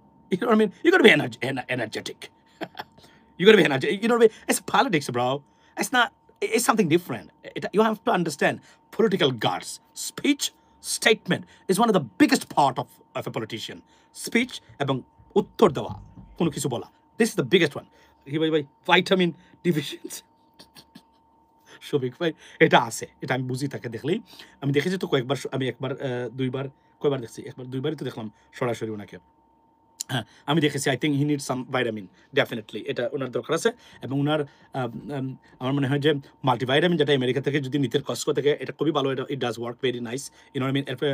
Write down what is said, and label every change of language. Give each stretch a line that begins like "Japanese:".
English: দেখেন, you know what I mean? You gotta be energetic. You gotta be energetic. You know what I mean? It's politics, bro. It's not. It's something different. You have to understand political guards. Speech, statement is one of the biggest part of a politician.
Bangla: Speech এবং উত্তর দেওয়া, কোনো কিছু বলা.
English: This is the biggest one. ভাই vitamin deficiency.
Bangla: Shafiq ভাই এটা আছে, এটা আমি বুঝি তাকে দেখলেই। আমি দেখেছি তো কয়েকবার, আমি একবার দুইবার, কয়বার দেখছি, একবার দুইবারই তো দেখলাম সরাসরি ওনাকে। হ্যাঁ, আমি দেখেছি।
English: I think he need some vitamin,
Bangla: definitely এটা ওনার দরকার আছে। এবং ওনার আমার মনে হয় যে মাল্টিভাইটামিন, যেটা আমেরিকা থেকে যদি নিতে কস্কো থেকে, এটা খুবই ভালো, এটা
English: It does work very nice. You know I mean.